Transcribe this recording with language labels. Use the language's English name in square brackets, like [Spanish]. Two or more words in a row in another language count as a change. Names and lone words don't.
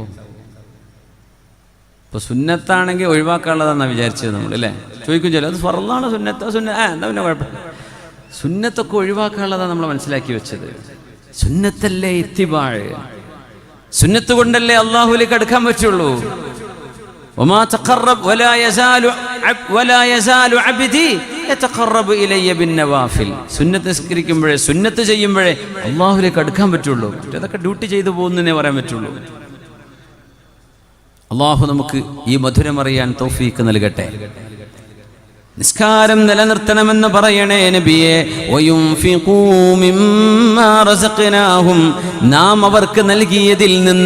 [Malayalam] ഇപ്പോൾ സുന്നത്താണെങ്കിൽ ഒഴിവാക്കാനുള്ളതാണെന്നാണ് വിചാരിച്ചത് നമ്മൾ, അല്ലേ? ചോദിക്കും ചില അത് ഫർളാണ്, സുന്നത്താ, എന്താ പിന്നെ കുഴപ്പമില്ല. സുന്നത്തൊക്കെ ഒഴിവാക്കാനുള്ളതാണ് നമ്മൾ മനസ്സിലാക്കി വെച്ചത്. സുന്നത്തല്ലേ ഇത്തിബാഴ്, സുന്നത്ത് കൊണ്ടല്ലേ അള്ളാഹുവിലേക്ക് അടുക്കാൻ പറ്റുള്ളൂ. [Arabic] وما تقرب ولا يزال عبدي يتقرب الي بالنوافل. [Malayalam] സുന്നത്ത് നിസ്കരിക്കുമ്പോഴേ, സുന്നത്ത് ചെയ്യുമ്പോഴേ അള്ളാഹുവിലേക്ക് അടുക്കാൻ പറ്റുള്ളൂ. അതൊക്കെ ഡ്യൂട്ടി ചെയ്തു പോകുന്നതിനെ പറയാൻ പറ്റുള്ളൂ. അള്ളാഹു നമുക്ക് ഈ മധുരമറിയാൻ തൗഫീഖ് നൽകട്ടെ. നിസ്കാരം നിലനിർത്തണമെന്ന് പറയണേ നബിയെ. [Arabic] وينفقون مما رزقناهم, [Malayalam] നാം അവർക്ക് നൽകിയതിൽ നിന്ന്.